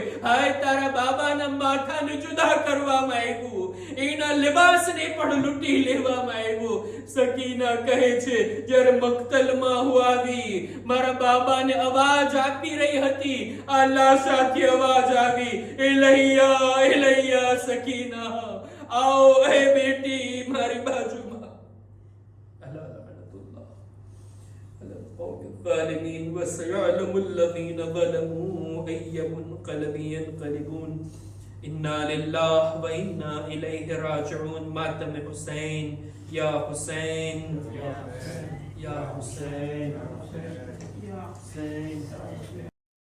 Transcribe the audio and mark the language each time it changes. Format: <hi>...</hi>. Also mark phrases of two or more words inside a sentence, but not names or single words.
<gu>હાય, તારા બાબાના માથાને જુદા કરવામાં આવ્યું, એના લિબાસને પણ લૂંટી લેવામાં આવ્યું. સકીના કહે છે, જ્યારે મક્તલમાં હું આવી, મારા બાબાને અવાજ આપી રહી હતી, આ લાશાથી અવાજ આવી,</gu> <ar>إليّ إليّ</ar> <gu>સકીના, આવો એ બેટી મારી બાજુમાં.</gu> <ar>الظالمين وسيعلم الذين ظلموا أي منقلب ينقلبون. إنا لله وإنا إليه راجعون. ماتم حسين يا حسين يا حسين يا حسين يا حسين.</ar>